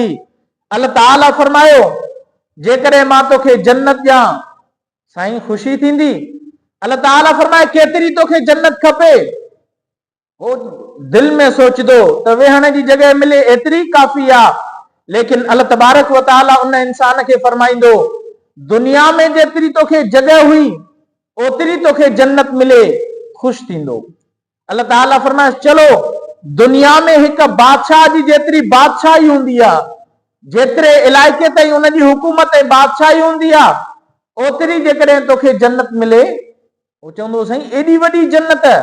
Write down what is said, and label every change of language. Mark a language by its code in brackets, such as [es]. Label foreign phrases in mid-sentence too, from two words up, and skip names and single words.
[sd] अल्लाह ताला फरमायो जेकॾहिं मां तोखे जन्नत ॾियां, साईं ख़ुशी थींदी? अल्लाह ताला फरमाए केतिरी तोखे जन्नत खपे? वो दिल में सोचदो त वेहण जी जॻह मिले एतिरी काफ़ी आहे, लेकिन अल्लाह तबारक व तआला उन इंसान खे फरमाईंदो दुनिया में जेतिरी तोखे जॻह हुई ओतिरी तोखे जन्नत मिले, ख़ुशि थींदो। अल्लाह ताला फरमाए चलो दुनिया में हिकु बादशाह जी जेतिरी बादशाही हूंदी आहे, जेतिरे इलाइक़े ताईं उनजी हुकूमत ऐं बादशाही हूंदी आहे, ओतिरी जेकॾहिं तोखे जन्नत मिले, वो चवंदो साईं एॾी वॾी जन्नत?